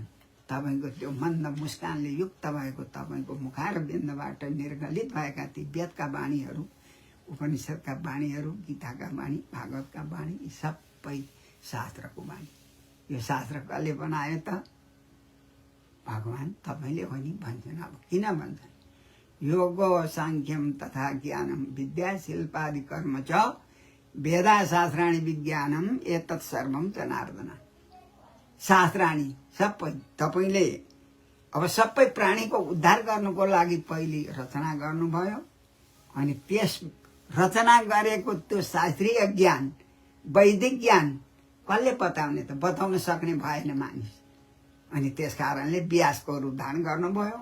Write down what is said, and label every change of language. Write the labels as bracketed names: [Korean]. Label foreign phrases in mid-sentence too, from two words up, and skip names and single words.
[Nepali] तपाईँको त्यो मन्द मुस्कानले युक्त भएको तपाईँको मुखार बिन्दबाट निर्गलित भएका ती वेदका बाणीहरू, उपनिषदका बाणीहरू, गीताका बाणी, भागवतका बाणी, यी सबै शास्त्रको बाणी। यो शास्त्र कसले बनायो त? भगवान तपाईँले हो नि भन्छन्। अब किन भन्छन्? [Sanskrit] योग सांख्यम तथा ज्ञानम विद्या शिल्पादि कर्म च वेदा शास्त्राणि विज्ञानम एतत् सर्वम जनार्दन। [Nepali] शास्त्राणि सबै तपाईँले अब सबै प्राणीको उद्धार गर्नुको लागि पहिले रचना गर्नुभयो। अनि त्यस रचना गरेको त्यो शास्त्रीय ज्ञान वैदिक ज्ञान कसले बताउने त? बताउन सक्ने भएन मानिस। अनि त्यस कारणले व्यासको रूप धारण गर्नुभयो।